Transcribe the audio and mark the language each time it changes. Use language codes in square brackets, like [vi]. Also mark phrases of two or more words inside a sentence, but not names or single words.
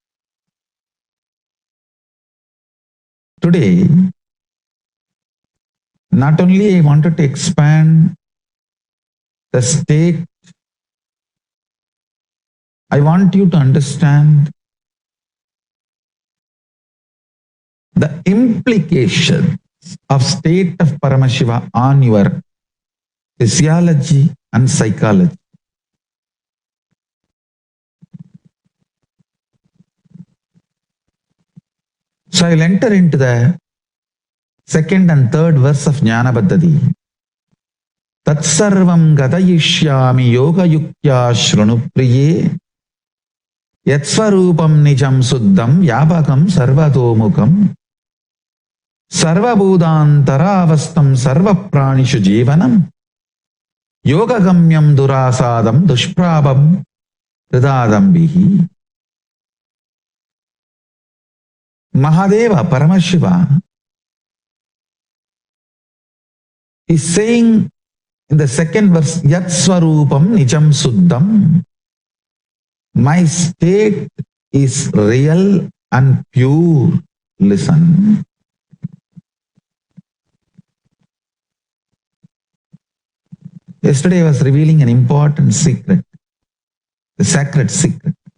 [en] Today, not only I wanted to expand the state, I want you to understand the implications of state of Paramashiva on your physiology and psychology. So I will enter into the second and third verse of Jnana Paddhati. [sa] Tatsarvam gadayishyami yoga yuktya shrunupriye yatsvarupam nijam suddham yabakam sarvatomukam sarvabhudantaravastam sarvapranishu jivanam yogagamyam durasadam dushprabham hridadambihi. [en] Mahadeva Paramashiva is saying in the second verse, [sa] Yat Swarupam Nijam Suddham. [en] My state is real and pure. Listen. Yesterday I was revealing an important secret, the sacred secret.